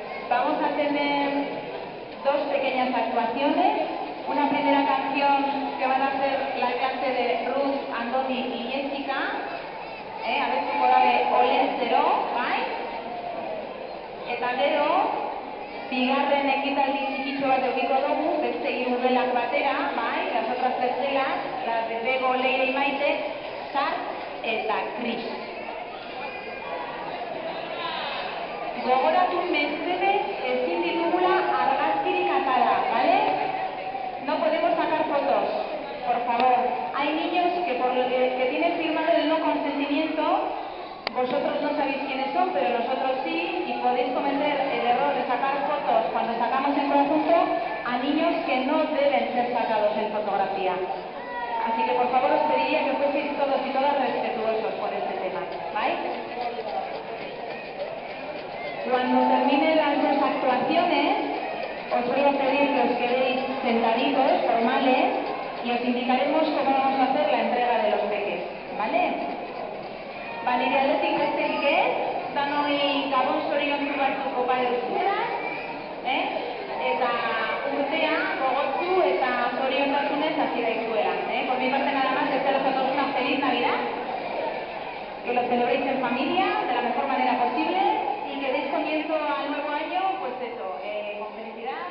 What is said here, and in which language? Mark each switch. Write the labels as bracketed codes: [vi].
[es] Vamos a tener 2 pequeñas actuaciones. Una primera canción que van a hacer la clase de Ruth, Andoni y Jessica. A ver si por de Olestero, ¿bai? [eu] Eta gero, bigarren ekitaldi txikitxo bat eukiko dugu, beste 3 gelak batera, bai? [es] Las otras 3 gelas, las de Bego, Leire y Maite, Sar eta Kris. [eu] Gogoratu mesedez ezin ditugula argazkirik atara, ¿vale? [es] No podemos sacar fotos, por favor. Hay niños que tienen firmado el no consentimiento. Vosotros no sabéis quiénes son, pero nosotros sí, y podéis cometer el error de sacar fotos cuando sacamos en conjunto a niños que no deben ser sacados en fotografía. Así que por favor os pediría que fueseis todos y todas respetuosos por este tema, ¿vale? Cuando terminen las 2 actuaciones, os voy a pedir que os quedéis sentaditos, formales, y os indicaremos cómo vamos a hacer la entrega de los peques, ¿vale? [eu] Vale, aldetik besterik ez, danoi gabon zoriontsu batzuk opa euskera, eta urtea gogotsu eta zoriontasunez hasi daizuela. [es] Por mi parte nada más, desearos a todos una feliz Navidad, que lo celebréis en familia, de la mejor manera posible, y que deis comienzo al nuevo año, pues eso, con felicidad.